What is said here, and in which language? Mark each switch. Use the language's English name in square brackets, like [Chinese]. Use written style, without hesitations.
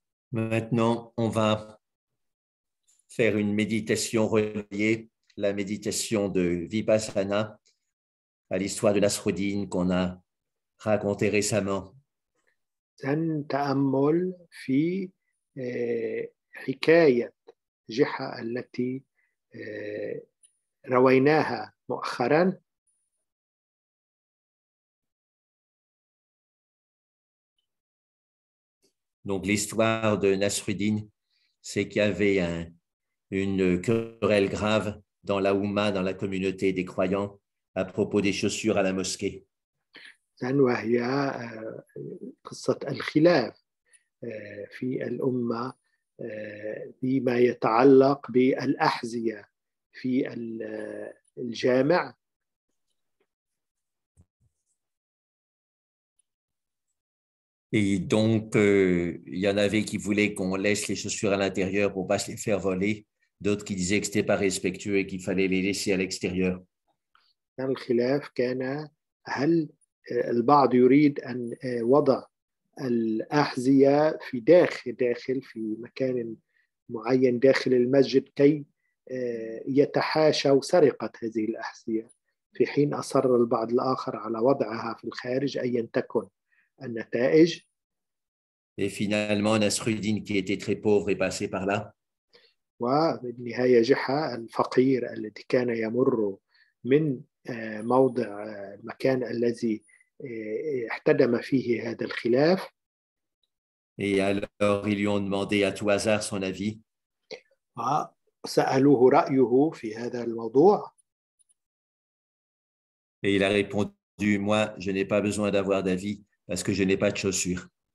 [French] Maintenant, on va faire une méditation reliée, la méditation de Vipassana, à l'histoire de Nasruddin qu'on a raconté récemment. [Arabic] سنتأمل في حكاية جحا التي رويناها مؤخرا. [French] Donc, l'histoire de Nasruddin, c'est qu'il y avait une querelle grave dans la Oumma, dans la communauté des croyants, à propos des chaussures à la mosquée. [Arabic] وهي قصة الخلاف في الأمة بما يتعلق بالأحذية في الجامع. [French] Et donc, il y en avait qui voulaient qu'on laisse les chaussures à l'intérieur pour ne pas se les faire voler. D'autres qui disaient que ce n'était pas respectueux et qu'il fallait les laisser à l'extérieur. [Arabic] الخلاف كان هل البعض يريد أن وضع الأحذية في داخل في مكان معين داخل المسجد كي يتحاشوا سرقة هذه الأحذية، في حين أصر البعض الآخر على وضعها في الخارج أيا تكن النتائج. [French] Et finalement, Nasruddin, qui était très pauvre, est passé par là. [Arabic] وبالنهاية جحا الفقير الذي كان يمر من موضع المكان الذي احتدم فيه هذا الخلاف. [French] Et alors, ils lui ont demandé à tout hasard son avis. [Arabic] سألوه رأيه في هذا الموضوع. [French] Et il a répondu, moi, je n'ai pas besoin d'avoir d'avis parce que je n'ai pas de chaussures.